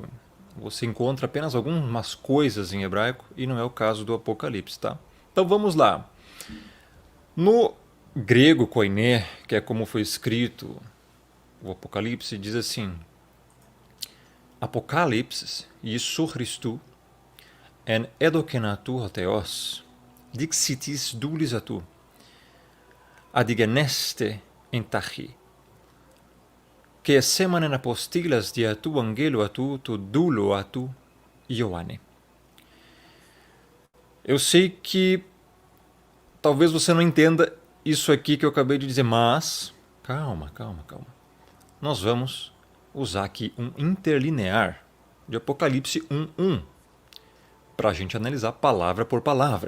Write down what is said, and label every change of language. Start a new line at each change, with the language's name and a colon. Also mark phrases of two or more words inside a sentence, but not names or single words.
Portuguese: Você encontra apenas algumas coisas em hebraico e não é o caso do Apocalipse, tá? Então vamos lá. No grego koiné, que é como foi escrito o Apocalipse, diz assim:
Greek: Ἀποκάλυψις Ἰησοῦ Χριστοῦ ἣν ἔδωκεν αὐτῷ ὁ θεὸς δεῖξαι τοῖς δούλοις αὐτοῦ ἃ δεῖ γενέσθαι ἐν τάχει καὶ ἐσήμανεν ἀποστείλας διὰ τοῦ ἀγγέλου αὐτοῦ τῷ δούλῳ αὐτοῦ Ἰωάννῃ.
Portuguese: Eu sei que talvez você não entenda isso aqui que eu acabei de dizer, mas calma. Nós vamos usar aqui um interlinear de Apocalipse 1:1 para a gente analisar palavra por palavra.